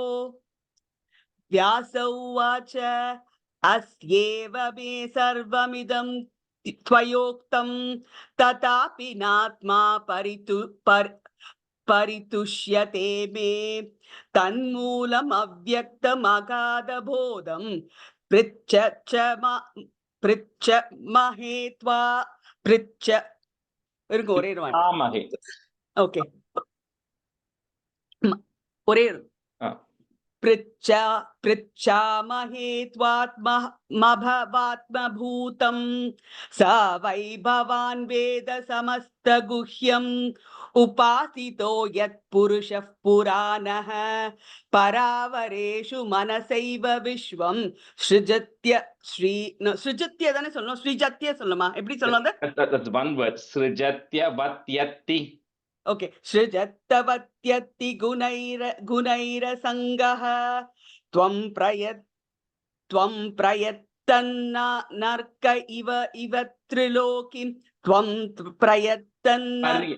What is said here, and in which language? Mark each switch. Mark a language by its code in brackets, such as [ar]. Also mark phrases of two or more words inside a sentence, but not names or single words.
[sa] व्यास उवाच अस्येव मे सर्वमिदं त्वयोक्तं तथापि नात्मा परितुष्यते मे तन्मूलम् अव्यक्तमगाधबोधं पृच्छ महेत्वा पृच्छ ஒரே Amahe. [ta] ஓகே ஒரே [sa] पृच्छामहे त्वात्मभवात्मभूतं स वै भवान् वेद समस्तगुह्यम् उपासितो यत्पुरुषः पुराणः परावरेषु मनसैव विश्वं सृजत्य [ta] தானே சொல்லணும், ஸ்ரீஜத்ய சொல்லணுமா, எப்படி சொல்லணும்? [en] That's one word. [sa] सृजत्य वत्यति. [en] Okay. [sa] सृजत्तवत्यति गुणैरसङ्गः त्वं प्रयत्तन्नर्क इव त्रिलोकिं त्वं प्रयत्तन्नर्क.